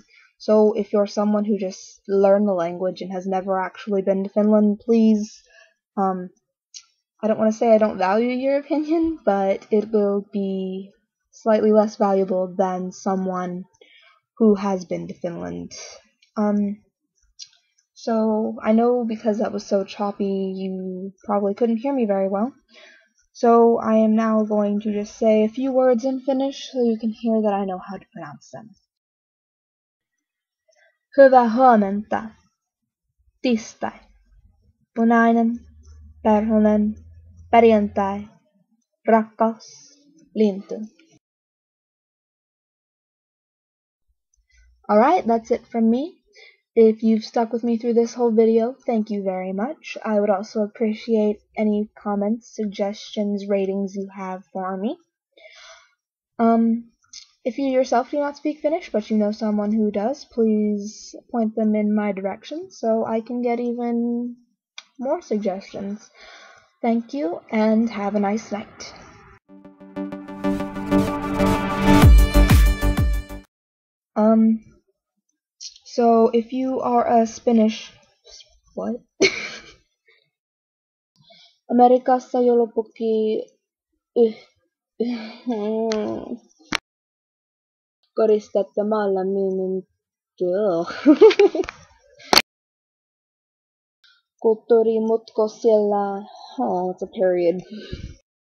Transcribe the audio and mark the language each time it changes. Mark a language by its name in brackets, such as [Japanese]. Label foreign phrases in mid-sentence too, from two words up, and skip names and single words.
[English] So if you're someone who just learned the language and has never actually been to Finland, please, I don't want to say I don't value your opinion, but it will be slightly less valuable than someone who has been to Finland. So I know because that was so choppy, you probably couldn't hear me very well. So I am now going to just say a few words in Finnish so you can hear that I know how to pronounce them. [Finnish] Hyvää huomenta. Tiistai. Punainen. Perhonen. Perjantai. Rakkaus. Lintu. [English] Alright, that's it from me. If you've stuck with me through this whole video, thank you very much. I would also appreciate any comments, suggestions, ratings you have for me. If you yourself do not speak Finnish, but you know someone who does, please point them in my direction so I can get even more suggestions. Thank you, and have a nice night. So if you are a what? [Finnish] Amerikassa Joulupukki koristelemalla kulttuuri, muutoksilla, [English] it's a period.